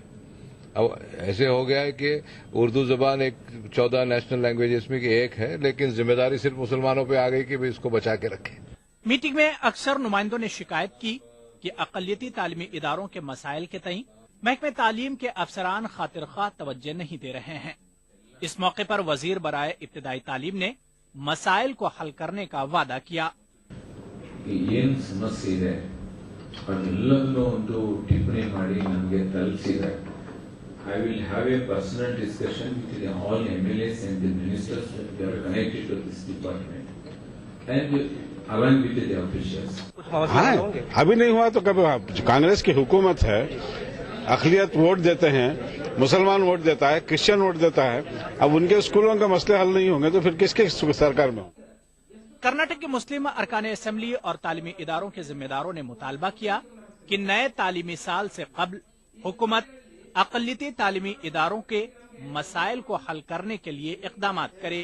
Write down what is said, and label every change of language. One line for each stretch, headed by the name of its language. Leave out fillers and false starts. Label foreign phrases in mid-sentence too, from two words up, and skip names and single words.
Urdu: اب ایسے ہو گیا ہے کہ اردو زبان ایک 14
English: national languages
Urdu: میں کی ایک ہے، لیکن ذمہ داری صرف مسلمانوں پہ آ گئی کہ بھی اس کو بچا کے رکھیں. میٹنگ میں اکثر نمائندوں نے شکایت کی کہ اقلیتی تعلیمی اداروں کے مسائل کے تئیں محکمہ تعلیم کے افسران خاطر خواہ توجہ نہیں دے رہے ہیں. اس موقع پر وزیر برائے ابتدائی تعلیم نے مسائل کو حل کرنے کا وعدہ کیا.
Kannada: ಏನು ಸಮಸ್ಯೆ ಇದೆ ಅದೆಲ್ಲವನ್ನೂ ಒಂದು ಟಿಪ್ಪಣಿ ಮಾಡಿ ನನಗೆ ತಲುಪಿಸಿದೆ.
English: I will have a personal discussion with all MLAs and the ministers that are connected to this department and along with the officials.
Urdu: ہاں، ابھی نہیں ہوا تو کبھی کانگریس کی حکومت ہے، اقلیت ووٹ دیتے ہیں، مسلمان ووٹ دیتا ہے، کرسچین ووٹ دیتا ہے، اب ان کے اسکولوں کے مسلے حل نہیں ہوں گے تو پھر کس کے سرکار میں ہو. کرناٹک کے مسلم ارکان اسمبلی اور تعلیمی اداروں کے ذمہ داروں نے مطالبہ کیا کہ نئے تعلیمی سال سے قبل حکومت اقلیتی تعلیمی اداروں کے مسائل کو حل کرنے کے لیے اقدامات کرے.